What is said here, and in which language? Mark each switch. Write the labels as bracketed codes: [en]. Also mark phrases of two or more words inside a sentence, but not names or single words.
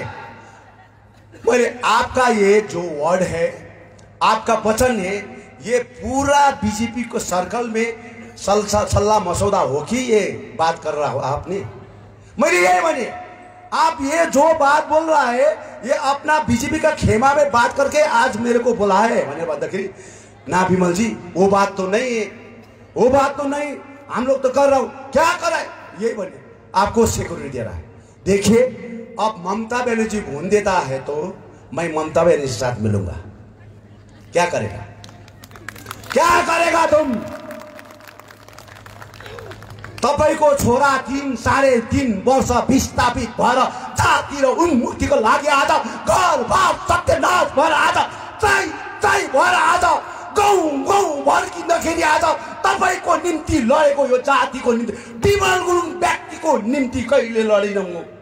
[hi] बोले आपका ये जो वर्ड है, आपका वचन है, ये पूरा बीजेपी को सर्कल में सल्ला मसौदा हो कि ये बात कर रहा हो आपने, मैंने ये माने आप ये जो बात बोल रहा है ये अपना बीजेपी का खेमा में बात करके आज मेरे को बुला है मैंने बताया ना विमल जी, वो बात तो नहीं है, वो बात तो नहीं, हम लोग तो कर रहा हूं, क्या कर रहा है, यही बोले आपको सिक्योरिटी दे रहा है। देखिए अब ममता बनर्जी भून देता है तो मैं ममता बनर्जी के साथ मिलूंगा, क्या करेगा तुम, [ne] तपाईको छोरा 3.5 वर्ष विस्थापित भएर जाति र उन्मुक्तिको लागि आज घरबार सत्यानाश भएर आज चाहिँ भएर आज गाउँ भड्किँदाखेरि आज तपाईको निम्ति लडेको यो जातिको निम्ति, विमल गुरुङ व्यक्तिको निम्ति कहिले लडिन म,